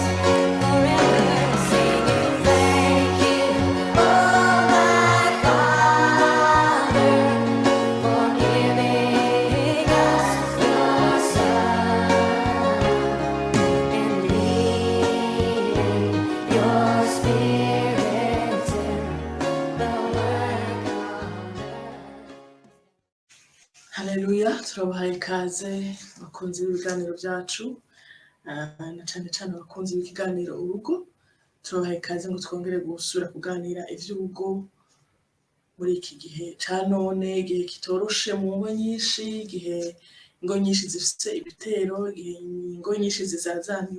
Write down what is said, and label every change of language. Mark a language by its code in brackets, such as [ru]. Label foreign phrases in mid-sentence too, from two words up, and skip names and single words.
[en] Forever singing thank you, oh my Father, for giving us your Son and leading your Spirit to the work on earth. [rn] Haleluya, turabahaye ikaze bakunzi b'ibiganiro byacu, na cyane cyane abakunzi b'ikiganiro urugo. Turabahaye ikaze ngo twongere gusura kuganira ivy'urugo muri iki gihe ca none, igihe kitoroshe mu ngo nyinshi, igihe ingo nyinshi zifite ibitero, igihe ingo nyinshi zizazaniwe.